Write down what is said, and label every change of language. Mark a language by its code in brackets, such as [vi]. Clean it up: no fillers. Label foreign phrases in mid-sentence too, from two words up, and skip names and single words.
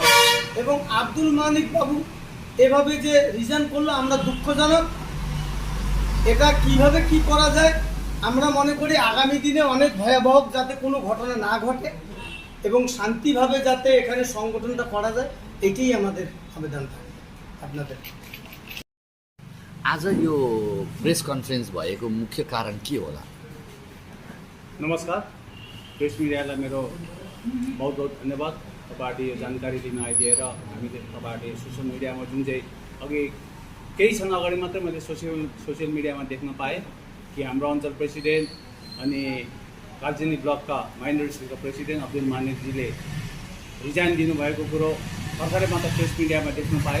[bn] এবং আব্দুল মানিক বাবু এভাবে যে রিজাইন করলো আমরা দুঃখজনক। এটা কিভাবে কি করা যায় আমরা মনে করি আগামী দিনে অনেক ভয়াবহ, যাতে কোনো ঘটনা না ঘটে এবং শান্তিভাবে যাতে এখানে সংগঠনটা করা যায়, এটাই আমাদের আবেদন থাকে আপনাদের। [ne] आज यो प्रेस कन्फरेन्स भएको मुख्य कारण के होला? नमस्कार, प्रेस मिडियालाई मेरो बहुत बहुत धन्यवाद। तपाईँहरूले यो जानकारी दिन आइदिएर हामीले तपाईँहरूले सोसियल मिडियामा जुन चाहिँ अघि केही क्षण अगाडि मात्रै मैले सोसियल मिडियामा देख्न पाएँ कि हाम्रो अञ्चल प्रेसिडेन्ट अनि कालचिनी ब्लकका माइनोरिटीका प्रेसिडेन्ट अब्दुल मानिकजीले रिजाइन दिनुभएको कुरो भर्खरै मात्र प्रेस मिडियामा देख्न पाएँ।